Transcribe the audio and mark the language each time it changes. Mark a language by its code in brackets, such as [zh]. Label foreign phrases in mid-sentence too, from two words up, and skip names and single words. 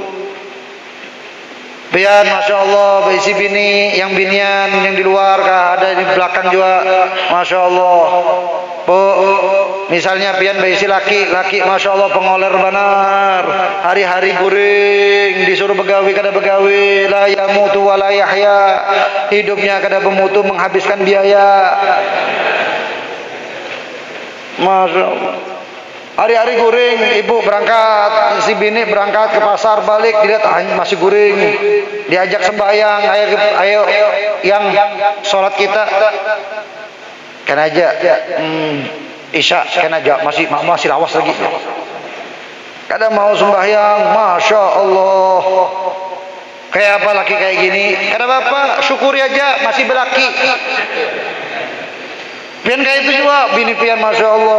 [bjn] Biar [ar] ما شاء الله [bjn] berisi bini, yang binian, yang di luar, ada di belakang juga, [ar] ما شاء الله. [bjn] Bu, misalnya pian berisi laki, [ar] ما شاء الله [bjn] pengoler benar, hari-hari guring, disuruh begawi kada begawi, [ar] لا يموت ولا يحيا, [bjn] hidupnya kada bermutu, menghabiskan biaya, [ar] ما شاء الله. [bjn] Hari-hari guring, ibu berangkat, si bini berangkat ke pasar, balik dilihat masih guring, diajak sembahyang, ayo yang sholat kita, kan aja, isya, kan aja masih lawas lagi, kadang mau sembahyang, [ar] ما شاء الله, [bjn] kayak apa laki kayak gini, kata bapak syukuri aja masih berlaki, pian kayak itu juga, bini pian [ar] ما شاء الله.